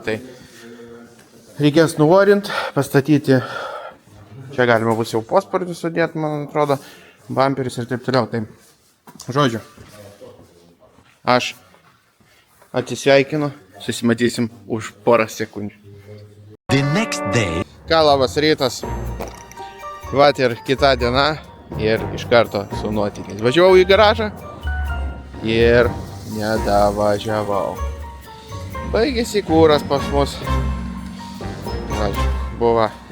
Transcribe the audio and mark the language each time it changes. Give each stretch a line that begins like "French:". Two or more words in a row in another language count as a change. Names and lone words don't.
Lithuanian: Tai reikės nuorint, pastatyti, čia galima bus jau pospardį sudėti, man atrodo, bamperis ir taip toliau. Tai, žodžiu, aš atsisveikinu, susimatysim už porą sekundžių.
English: The next day.
Lithuanian: Ką, labas rytas. Vat ir kita diena ir iš karto su nuotykiais. Važiavau į garažą ir nedavažiavau. Baigėsi kūras pas mus. Žodžiu, buvo.